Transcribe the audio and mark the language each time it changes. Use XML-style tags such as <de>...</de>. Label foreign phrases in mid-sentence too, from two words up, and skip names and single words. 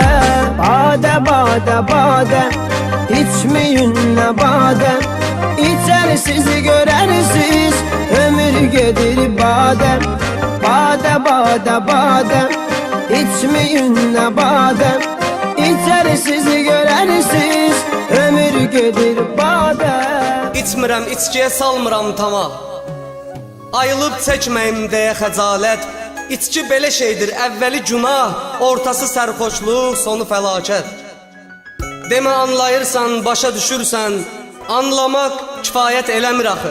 <az>Bade bade bade, içmeyin ne bade, İçersiz görersiz ömür gelir bade. Bade bade bade, içmeyin ne bade, İçersiz görersiz ömür gelir bade. İçmirəm, içkiyə salmıram tama, ayılıb çəkməyim deyə xəcalət. İçki belə şeydir, əvvəli günah, ortası sərxoşluq, sonu fəlakət. Demə anlayırsan, başa düşürsən, anlamaq kifayət eləmir axı.</az>